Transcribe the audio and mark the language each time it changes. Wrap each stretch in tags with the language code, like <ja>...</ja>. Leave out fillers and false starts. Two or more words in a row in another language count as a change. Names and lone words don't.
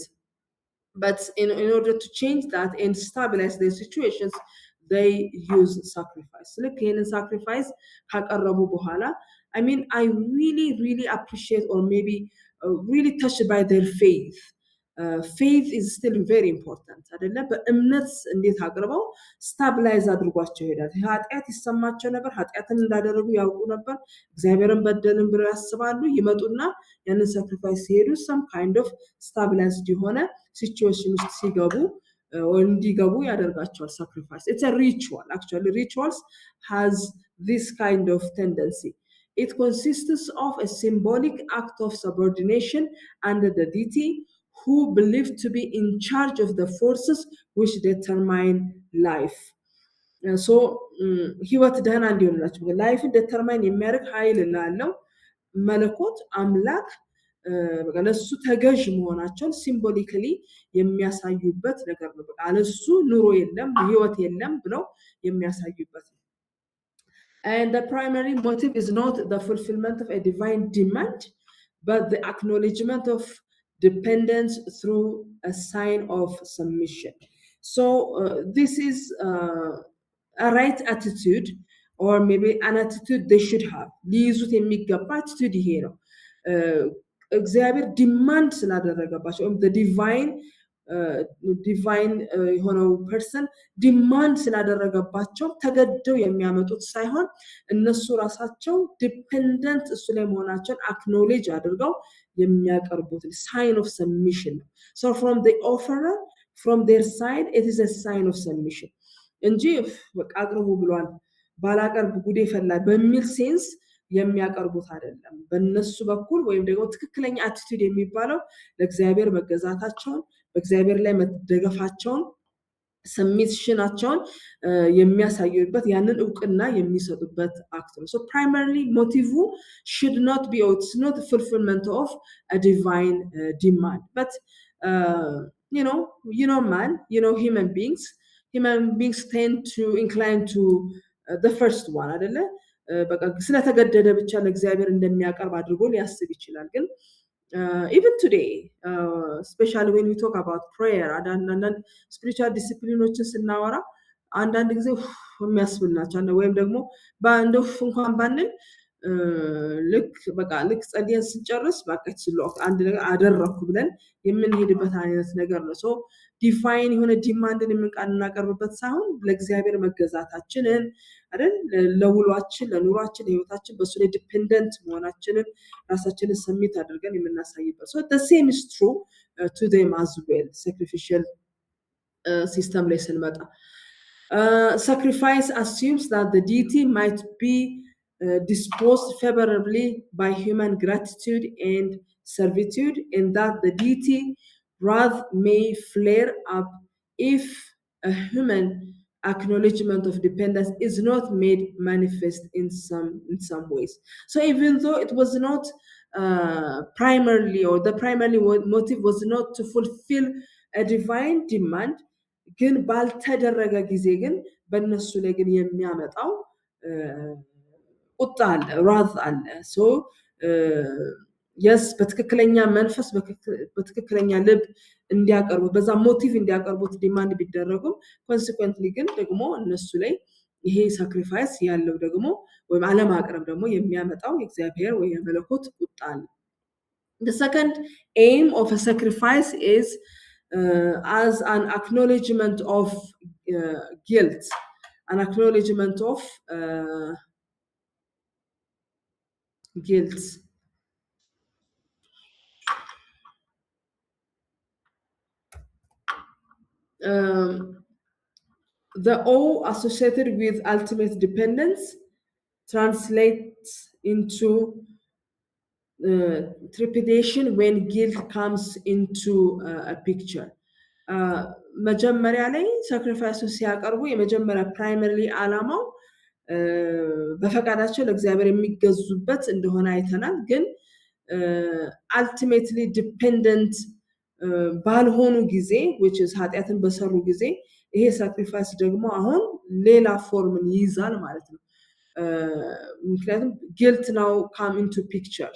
<en>But in order to change that and stabilize their situations, they use sacrifice. Look, in sacrifice, I mean, I really appreciate or maybe really touched by their faith. Faith is still very important.</en> <am>አይደለ? በእምነት እንዴት አቅርበው ስታብላይዝ አድርጓቸው ይሄዳል። ኃጢአት ይሰማቸው ነበር፣ ኃጢአትን እንዳደረጉ ያውቁ ነበር፣ እግዚአብሔርን በደልን ብለው ያስባሉ። ይመጡና ያንን ሳክሪፋይስ ሲሄዱ</am> <en>some kind of stabilized</en> <am>የሆነ ሲቹዌሽን ውስጥ ሲገቡ እንዲገቡ ያደርጋቸዋል</am> <en>sacrifice. It's a ritual. Actually, rituals has this kind of tendency. It consists of a symbolic act of subordination under the deity who believed to be in charge of the forces which determine life.</en> <am>So ህይወት ደህና እንዲሆንላችሁ ላይፍን ዲተርማይን የሚያደርግ ኃይል ላለው መለኮት አምላክ በቃ ለሱ ተገዥ መሆናቸውን ሲምቦሊካሊ የሚያሳዩበት ነገር ነው። በቃ ለሱ ኑሮ የለም ህይወት የለም ብለው የሚያሳዩበት ነው።</am> <en>And the primary motive is not the fulfillment of a divine demand, but the acknowledgement of dependence through a sign of submission. So this is a right attitude, or maybe an attitude they should have.</en> <am>ሊይዙት የሚገባ attitude ይሄ ነው። እግዚአብሔር ዲማንድ ስላደረገባቸው</am> <en>the divine</en> <am>የሆነው ፐርሰን ዲማንድ ስላደረገባቸው ተገደው የሚያመጡት ሳይሆን እነሱ ራሳቸው ዲፔንደንት እሱ ላይ መሆናቸውን አክኖሌጅ አድርገው የሚያቀርቡት</am> <en>sign of submission. So from the offerer, from their side, it is a sign of submission.</en> <am>እንጂ በቃ አቅርቡ ብሏል ባላቀርብ ጉዴ ፈላ በሚል ሴንስ የሚያቀርቡት አይደለም። በእነሱ በኩል ወይም ደግሞ ትክክለኛ አቲቲዩድ የሚባለው ለእግዚአብሔር መገዛታቸውን በእግዚአብሔር ላይ መደገፋቸውን submissionአቸውን የሚያሳዩበት ያንን ዕውቅና የሚሰጡበት አክት ነው።</am> <en>So primarily motive should not be, or it's not the fulfillment of a divine demand, but man, human beings tend to incline to the first one አይደለ?</en> <am>በቃ ስለተገደደ ብቻ ለእግዚአብሔር እንደሚያቀርብ አድርጎ ሊያስብ ይችላል። ግን</am> <en>even today, especially when we talk about prayer, and spiritual disciplines</en> <am>ስናወራ አንዳንድ ጊዜ የሚያስብናቸው ወይም ደግሞ ባንደው እንኳን ባንል ልክ ጸልየን ስንጨርስ በቃች ስለሆነ አንድ ነገር አደረኩ ብለን የምንሄድበት አይነት ነገር ነው። ሶ ዲፋይን የሆነ ዲማንድን የምንቀርብበት ሳይሆን ለእግዚአብሔር መገዛታችንን አይደል ለውሏችን ለኑሯችን ለህይወታችን በሱ ላይ ዲፔንደንት መሆናችንን ራሳችንን ሰሚት አድርገን የምናሳይበት።</am> <en>So the same is true to them as well. Sacrificial system</en> <am>ላይ ስንመጣ</am> <en>sacrifice assumes that the deity might be disposed favorably by human gratitude and servitude, and that the deity wrath may flare up if a human acknowledgement of dependence is not made manifest in some ways. So even though it was not primarily, or the primary motive was not to fulfill a divine demand,</en> <am>ግን ባልተደረገ ጊዜ ግን በእነሱ ላይ ግን የሚያመጣው ቁጣ አለ wrath አለ።</am> <en>So yes,</en> <am>በትክክለኛ መንፈስ በትክክለኛ ልብ እንዲያቀርቡ በዛ ሞቲቭ እንዲያቀርቡት ዲማንድ ቢደረጉም consequently ግን ደግሞ እነሱ ላይ ይሄ ሳክሪፋይስ ያለው ደግሞ ወይም አለማቅረብ ደግሞ የሚያመጣው የእግዚአብሔር ወይ የመለኮት ቁጣ ነው።</am> <en>The second aim of a sacrifice is as an acknowledgement of guilt, an acknowledgement of guilt. The awe associated with ultimate dependence translates into trepidation when guilt comes into a picture.</en> <am>መጀመሪያ ላይ ሳክሪፋይሱን ሲያቀርቡ የመጀመሪያ ፕራይመሪ ዓላማው በፈቃዳቸው ለእግዚአብሔር የሚገዙበት እንደሆነ አይተናል። ግን</am> <en>ultimately dependent</en> <am>ባልሆኑ ጊዜ which is ኃጢአትን በሰሩ ጊዜ ይሄ ሳክሪፋይስ ደግሞ አሁን ሌላ ፎርምን ይይዛል ማለት ነው። ምክንያቱም</am> <en>guilt now come into picture.</en>